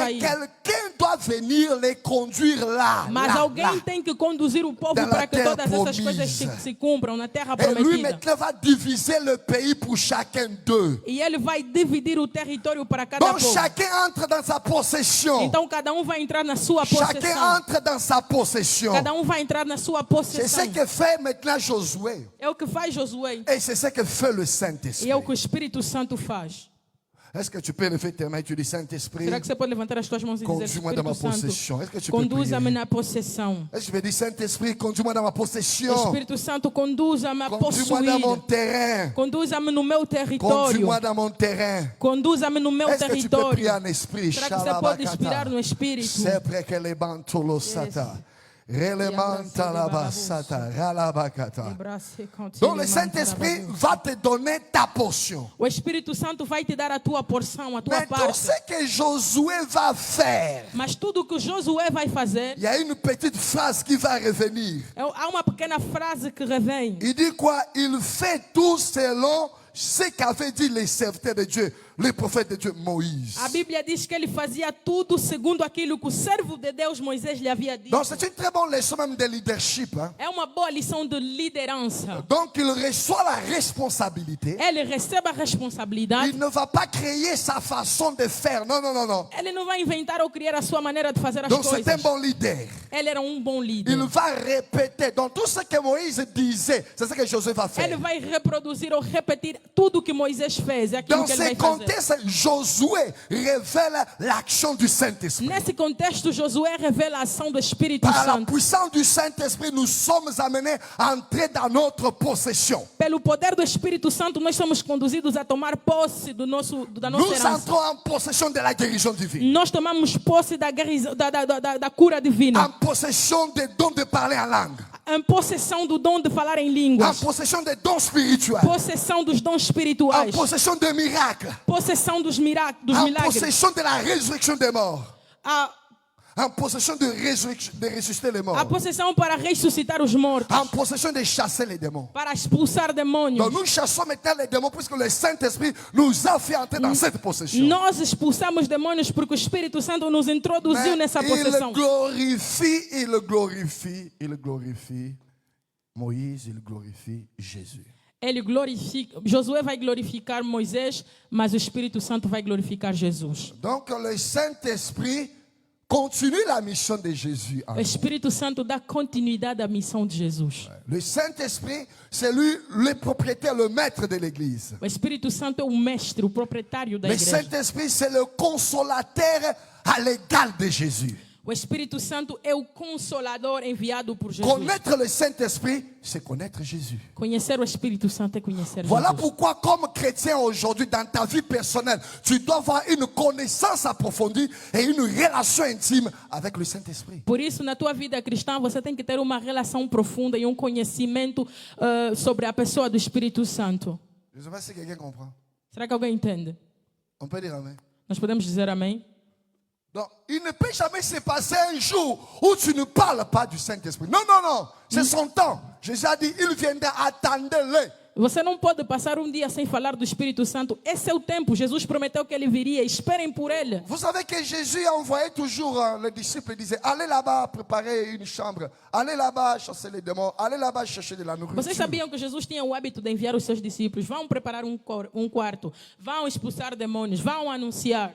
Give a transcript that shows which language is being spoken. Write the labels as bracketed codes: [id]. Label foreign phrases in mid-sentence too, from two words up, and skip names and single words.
[pt] sair? [fr] quelqu'un doit venir les conduire là. [pt] Mas [fr] là, [pt] alguém [fr] là. [pt] tem que conduzir o povo [fr] Dans la [pt] para que [fr] terre [pt] todas essas [fr] promise. [pt] coisas se cumpram na terra [fr] Et lui [pt] prometida. [fr] maintenant va diviser le pays pour chacun d'eux. [pt] E ele vai dividir o território para cada [fr] Donc [pt] povo. [fr] chacun entre dans sa possession. [pt] Então cada um vai entrar na sua [fr] Chacun [pt] possessão. [fr] entre dans sa possession. [pt] Cada um vai entrar na sua [fr] C'est ce [pt] possessão. [fr] que fait maintenant Josué. [pt] É o que faz Josué. [fr] Et c'est ce que fait le [pt] E [fr] Saint-Esprit. [pt] é o que o Espírito Santo faz. [fr] Est-ce que tu peux lever tes mains et tu dis Saint-Esprit, [pt] Será que você pode levantar as tuas mãos e dizer: [fr] conduis-moi dans ma [pt] Espírito Santo, [fr] possession? Est-ce que tu peux [pt] conduza-me [fr] prier? [pt] na possessão. [fr] Est-ce que tu peux dire Saint-Esprit, conduis-moi dans ma possession? [pt] Espírito Santo, conduza-me a [fr] Conduis-moi dans mon [pt] possuir. [fr] terrain. [pt] Conduza-me no meu território. [fr] Conduis-moi dans mon terrain. [pt] Conduza-me no meu [fr] Est-ce que tu peux prier [pt] território. [fr] en esprit? [pt] Será que você pode inspirar no Espírito? Sempre que le bantolo sata. Relemanta la basata. Ralabakata. [fr] Donc le Saint-Esprit va te donner ta portion. [pt] O Espírito Santo vai te dar a tua porção, a tua [fr] Mais tout [pt] parte. [fr] ce que Josué va faire, [pt] Mas tudo que Josué vai fazer, [fr] il y a une petite phrase qui va revenir. [pt] há uma pequena frase que revém. [fr] Il dit quoi? Il fait tout selon ce qu'avait dit les serviteurs de Dieu, le prophète de Dieu Moïse. [pt] A Bíblia diz que ele fazia tudo segundo aquilo que o servo de Deus Moisés lhe havia dito. [fr] Donc c'est une très bonne leçon même de leadership. Hein? [pt] É uma boa lição de liderança. [fr] Donc il reçoit la responsabilité. [pt] Ele recebe a responsabilidade. [fr] Il ne va pas créer sa façon de faire. Non, non, non, non. [pt] Ele não vai inventar ou criar a sua maneira de fazer as [fr] Donc c'est un [pt] coisas. [fr] bon leader. [pt] Ele era um bom líder. [fr] Il va répéter. Donc tout ce que Moïse disait, c'est ce que Josué va [pt] Ele [fr] faire. [pt] vai reproduzir ou repetir tudo que Moisés fez. É aquilo [fr] Dans [pt] que ele [fr] ce [pt] vai fazer. [fr] contexte, Josué révèle l'action du Saint-Esprit. [pt] Nesse contexto, Josué revela a ação do Espírito [fr] Par la [pt] Santo. [fr] puissance du Saint-Esprit, nous sommes amenés à entrer dans notre possession. [pt] Pelo poder do Espírito Santo, nós somos conduzidos a tomar posse da nossa [fr] Nous [pt] herança. [fr] entrons en possession de la guérison divine. [pt] Nós tomamos posse da cura [fr] En [pt] divina. [fr] possession des dons de parler en langue. [pt] Em possessão do dom de falar em [fr] En [pt] línguas. [fr] possession des dons spirituels. [pt] Possessão dos dons [fr] En [pt] espirituais. [fr] possession des miracles. [pt] Possessão dos [fr] En [pt] milagres. [fr] possession de la résurrection des morts. [pt] A [fr] En possession de ressusciter les [pt] a [fr] morts. [pt] possessão para ressuscitar os mortos. [fr] En possession de chasser les démons. [pt] Para expulsar demônios. [fr] Donc nous chassons maintenant les démons puisque le Saint-Esprit nous a fait entrer dans cette possession. [pt] Nós expulsamos demônios porque o Espírito Santo nos introduziu [fr] Mais [pt] nessa possessão. [fr] il glorifie Moïse, il glorifie Jésus. [pt] Ele glorifica, Josué vai glorificar Moisés, mas o Espírito Santo vai glorificar Jesus. [fr] Donc le Saint-Esprit continue la mission de Jésus. [pt] O Espírito Santo dá continuidade à missão de Jesus. [fr] Le Saint-Esprit, c'est lui le propriétaire, le maître de l'Église. [pt] O Espírito Santo é o mestre, o proprietário da [fr] Le [pt] igreja. [fr] Saint-Esprit, c'est le consolateur à l'égal de Jésus. [pt] O Espírito Santo é o consolador enviado por Jesus. [fr] Connaître le Saint-Esprit, c'est connaître Jésus. [pt] Conhecer o Espírito Santo é conhecer [fr] Voilà [pt] Jesus. [fr] pourquoi, comme chrétien aujourd'hui, dans ta vie personnelle, tu dois avoir une connaissance approfondie et une relation intime avec le Saint-Esprit. [pt] Por isso, na tua vida cristã, você tem que ter uma relação profunda e um conhecimento sobre a pessoa do Espírito Santo. [fr] Je ne sais pas si quelqu'un comprend. [pt] Será que alguém entende? [fr] On peut dire Amen. [pt] Nós podemos dizer amém? [fr] Donc, il ne peut jamais se passer un jour où tu ne parles pas du Saint-Esprit. Non, non, non. C'est son temps. Jésus a dit, il viendra, attendez-le. [pt] Você não pode passar um dia sem falar do Espírito Santo. Esse é o tempo. Jesus prometeu que ele viria. Esperem por ele. Vous savez que Jésus envoyait toujours les disciples, il disait, allez là-bas préparer une chambre, allez là-bas chasser les démons, allez là-bas chercher de la nourriture. Vocês sabiam que Jesus tinha o hábito de enviar os seus discípulos? Vão preparar um quarto, vão expulsar demônios, vão anunciar.